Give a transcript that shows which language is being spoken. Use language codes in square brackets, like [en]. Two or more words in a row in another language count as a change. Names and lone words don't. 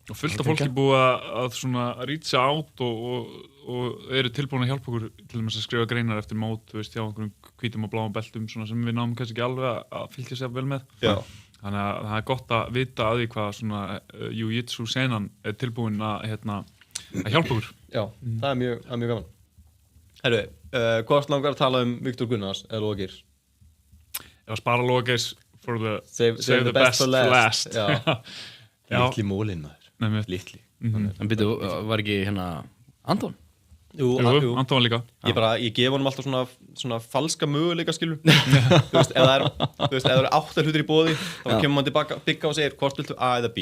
[is] Og fullt af fólki búið að svona reacha át og eru tilbúin að hjálpa okkur til dæmis að skrifa greinar eftir mót, þú veist, hjá einhverjum hvítum og bláum beltum svona sem við náum kannski ekki alveg að fylgja sér vel með. Já. Þannig að það er gott að vita að því hvað svona jiu-jitsu senan er tilbúin að hjálpa okkur. Já, það er mjög gaman. Herru, hvort langar að tala Viktor Gunnars eða Loga Geirs? Ég var að spara Loga Geirs [en] for the save the best for last. [is] Já. Litli mólinn maður. Litli. En byrju, var ekki Anton? Jú, Anton var líka. Ég gef honum alltaf svona falska möguleika, skilur. Þú veist, ef það eru 8 hlutir í boði, þá kemur maður tilbaka, bygga og segir hvort viltu A eða B.